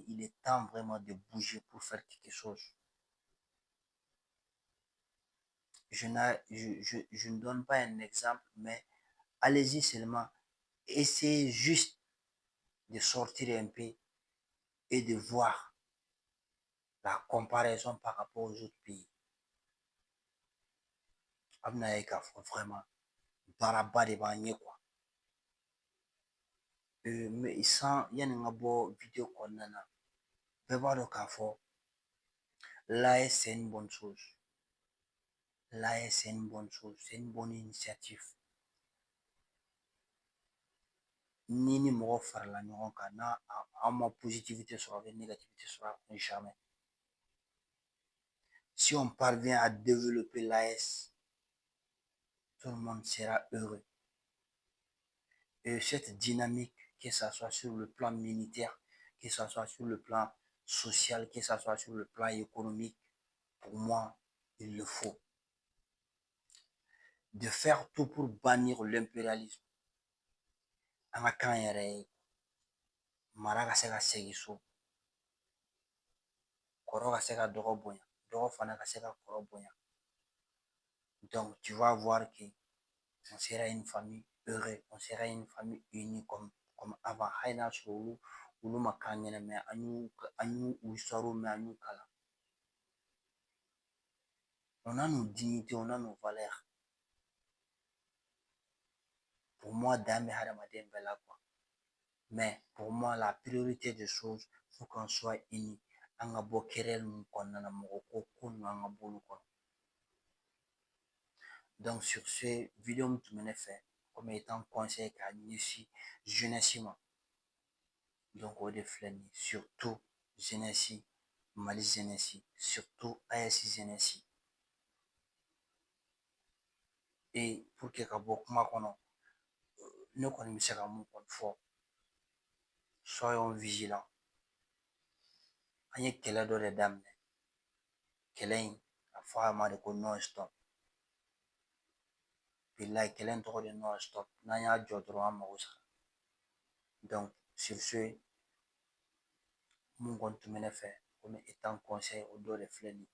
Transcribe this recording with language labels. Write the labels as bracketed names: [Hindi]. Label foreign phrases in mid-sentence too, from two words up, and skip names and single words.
[French] Il est temps vraiment de bouger pour faire quelque chose. Je ne donne pas un exemple, mais allez-y seulement. Essayez juste de sortir un peu et de voir la comparaison par rapport aux autres pays. [Bambara] A bɛna ye k'a fɔ vraiment baaraba de b'an ɲɛ quoi. Mais yani n ka bɔ video kɔnɔna na, bɛɛ b'a dɔn k'a fɔ [French] l'AES c'est une bonne chose. L'AES c'est une bonne chose, c'est une bonne initiative. [Bambara] Ni ni mɔgɔ farala ɲɔgɔn kan n'a an ma sɔrɔ a bɛ sɔrɔ a kɔnɔ jamais. [French] Si on parvient à développer l'AS, tout le monde sera heureux. Et cette dynamique, que ça soit sur le plan militaire, que ça soit sur le plan social, que ça soit sur le plan économique, pour moi, il le faut. De faire tout pour bannir l'impérialisme. [Bambara] An ka kan yɛrɛ ye mara ka se ka segin so, kɔrɔ ka se ka dɔgɔ bonya, dɔgɔ fana ka se ka kɔrɔ bonya. [French] Donc tu vas voir que on sera une famille heureuse, on sera une famille unie comme avant. [Bambara] Hali n'a sɔrɔ olu ma k'an ɲɛna mais an y'u histoire mɛn, an y'u kalan. [French] On a nos dignités, on a nos valeurs. Pour moi, [Bambara] dan bɛ hadamaden bɛɛ la quoi. [French] Mais pour moi, la priorité des choses, faut qu'on soit unis. [Bambara] An ka bɔ querelle ninnu kɔnɔna na, mɔgɔ ko ninnu an ka bɔ olu kɔnɔ. [French] Donc sur ce, [Bambara] vidéo min tun bɛ ne fɛ [French] comme étant conseil [Bambara] k'a ɲɛsin jeunesse ma. [French] Donc [Bambara] o de filɛ nin ye, [French] surtout jeunesse, Mali jeunesse, surtout AES jeunesse. Et pour que [Bambara] ka bɔ kuma kɔnɔ, ne kɔni bɛ se ka mun kɔni fɔ, [French] soyons vigilants. [Bambara] An ye kɛlɛ dɔ de daminɛ, kɛlɛ in a fɔ a ma de ko [French] non stop. [Bambara] Bilahi kɛlɛ in tɔgɔ de [French] non stop. [Bambara] N'an y'a jɔ dɔrɔn an mago sara. [French] Donc sur ce, [Bambara] mun kɔni tun bɛ ne fɛ [French] comme étant conseil [Bambara] o dɔ de filɛ nin ye.